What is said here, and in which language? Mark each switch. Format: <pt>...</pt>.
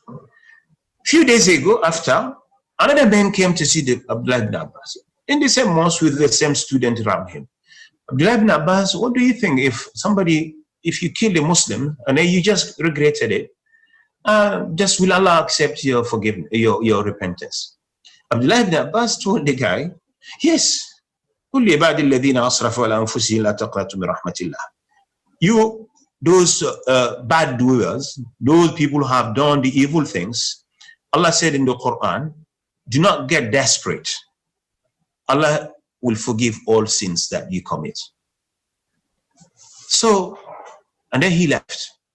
<en>A few days ago, after, another man came to see the Abdullah ibn Abbas in the same mosque with the same student around him. Abdullah ibn Abbas, what do you think if you kill a Muslim and then you just regretted it, just will Allah accept your forgiveness, your repentance? Abdullah ibn Abbas told the guy, yes,</en> <ar>قُلْ لِعِبَادِ الَّذِينَ أَسْرَفُوا عَلَى أَنفُسِهِمْ لَا تَقْنَطُوا مِنْ رَحْمَةِ اللَّهِ.</ar> <en>those bad doers, those people who have done the evil things, Allah said in the Quran, do not get desperate. Allah will forgive all sins that you commit. So, and then he left.</en>